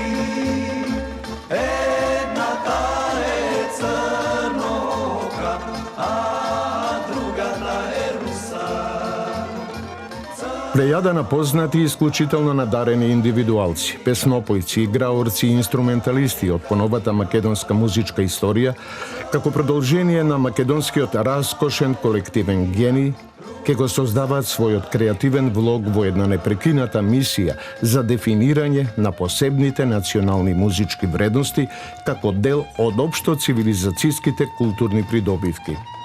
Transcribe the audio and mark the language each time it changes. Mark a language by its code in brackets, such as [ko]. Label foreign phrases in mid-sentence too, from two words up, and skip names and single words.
[mk] jedna ta je crnoka, a druga ta je rusa. Plejada na poznati i isključitelno nadareni individualci, pesnopojci, igraorci i instrumentalisti od ponovata makedonska muzička istorija, kako продолжение на македонскиот раскошен колективен гений, ке го создаваат својот креативен влог во една непрекината мисија за дефинирање на посебните национални музички вредности како дел од општо цивилизацијските културни придобивки.